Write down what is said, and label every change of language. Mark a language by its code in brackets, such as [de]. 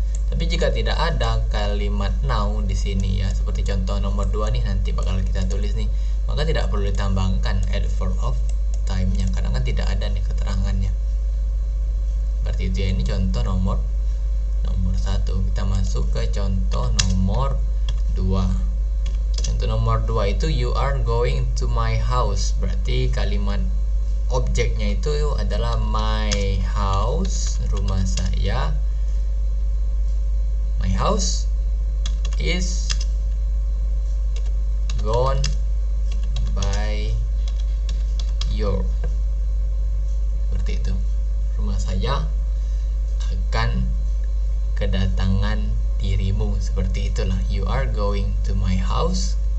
[id] Tapi jika tidak ada kalimat now di sini ya, seperti contoh nomor 2 nih nanti bakal kita tulis nih, maka tidak perlu ditambahkan adverb of time-nya karena kan tidak ada nih keterangannya. Seperti itu ya. Ini contoh nomor 1. Kita masuk ke contoh nomor 2. Contoh nomor 2 itu [en] you are going to my house. [id] Berarti kalimat objeknya itu adalah [en] my house, [id] rumah saya. [en] My house is gone by your. [id] Seperti itu. Rumah saya akan kedatangan dirimu. Seperti itulah. [en] You are going to my house.